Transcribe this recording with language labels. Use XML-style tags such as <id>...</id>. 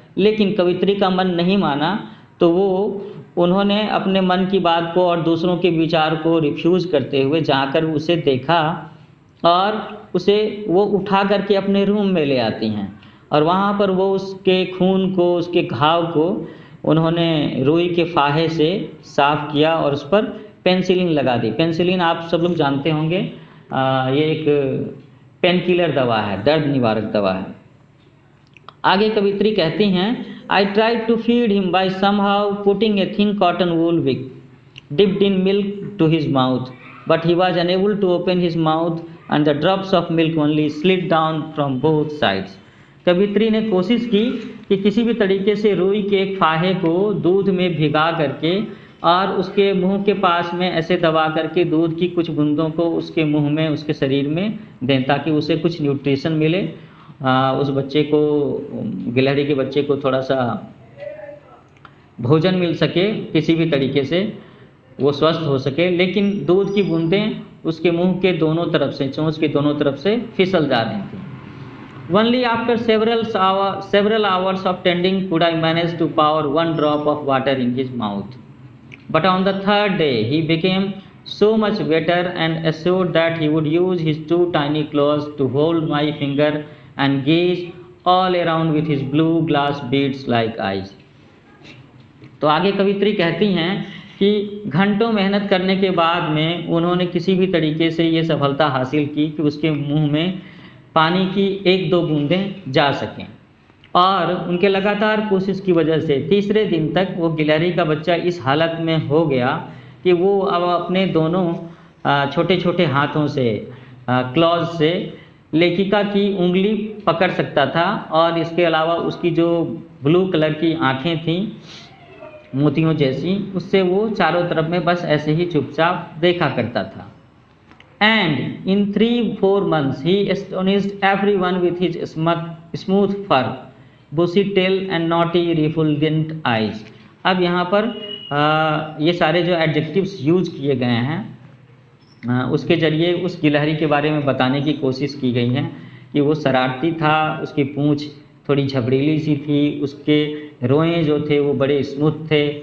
<hi>लेकिन कवयित्री का मन नहीं माना, तो उन्होंने अपने मन की बात को और दूसरों के विचार को रिफ्यूज़ करते हुए जाकर उसे देखा और उसे वो उठा करके अपने रूम में ले आती हैं और वहाँ पर वो उसके खून को, उसके घाव को उन्होंने रुई के फाहे से साफ़ किया और उस पर पेनिसिलिन लगा दी। पेनिसिलिन आप सब लोग जानते होंगे, ये एक पेन किलर दवा है, दर्द निवारक दवा है। आगे कवयित्री कहती हैं,</hi> <en>I tried to feed him by somehow putting a thin cotton wool wig dipped in milk to his mouth, but he was unable to open his mouth and the drops of milk only slid down from both sides.</en> <hi>कवयित्री ने कोशिश की कि किसी भी तरीके से रुई के एक फाहे को दूध में भिगा करके और उसके मुंह के पास में ऐसे दबा करके दूध की कुछ बूंदों को उसके मुंह में, उसके शरीर में दें ताकि उसे कुछ न्यूट्रिशन मिले, उस बच्चे को, गिलहरी के बच्चे को थोड़ा सा भोजन मिल सके, किसी भी तरीके से वो स्वस्थ हो सके। लेकिन दूध की बूंदें उसके मुंह के दोनों तरफ से, चोंच के दोनों तरफ से फिसल जा रही थी।</hi> <en>Only after several hours of tending could I manage to pour 1 drop of water in his mouth. But on the 3rd day he became so much better and assured that he would use his 2 tiny claws to hold my finger and gaze all around with his blue glass beads like eyes.</en> <hi>तो आगे कवयित्री कहती हैं कि घंटों मेहनत करने के बाद में उन्होंने किसी भी तरीके से ये सफलता हासिल की कि उसके मुंह में पानी की 1-2 बूंदें जा सकें और उनके लगातार कोशिश की वजह से तीसरे दिन तक वो गिलहरी का बच्चा इस हालत में हो गया कि वो अब अपने दोनों छोटे छोटे हाथों से, क्लॉज से लेखिका की उंगली पकड़ सकता था और इसके अलावा उसकी जो ब्लू कलर की आँखें थीं मोतियों जैसी, उससे वो चारों तरफ में बस ऐसे ही चुपचाप देखा करता था।</hi> <en>And in 3-4 months he astonished everyone with his smooth fur, bushy tail and naughty refulgent eyes.</en> <hi>अब यहाँ पर ये सारे जो एडजेक्टिव्स यूज किए गए हैं उसके ज़रिए उस गिलहरी के बारे में बताने की कोशिश की गई है कि वो शरारती था, उसकी पूँछ थोड़ी झबरीली सी थी, उसके रोएं जो थे वो बड़े स्मूथ थे</hi>